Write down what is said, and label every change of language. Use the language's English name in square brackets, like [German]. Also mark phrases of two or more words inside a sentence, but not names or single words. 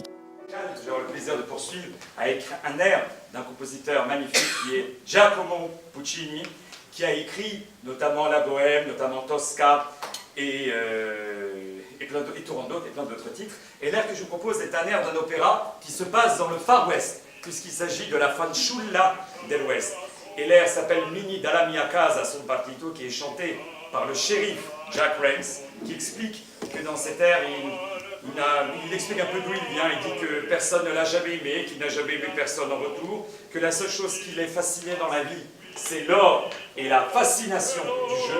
[French] J'aurai le plaisir de poursuivre avec un air d'un compositeur magnifique qui est Giacomo Puccini, qui a écrit notamment La Bohème, notamment Tosca et Turandot et plein d'autres titres. Et l'air que je vous propose est un air d'un opéra qui se passe dans le Far West, puisqu'il s'agit de la fanciulla del West. Et l'air s'appelle Mini [Italian] dalla mia casa son partito, [French] qui est chanté par le shérif Jack Rames, qui explique que dans cet air, il explique un peu d'où il vient. Il dit que personne ne l'a jamais aimé, qu'il n'a jamais aimé personne en retour, que la seule chose qui l'ait fasciné dans la vie, c'est l'or et la fascination du jeu.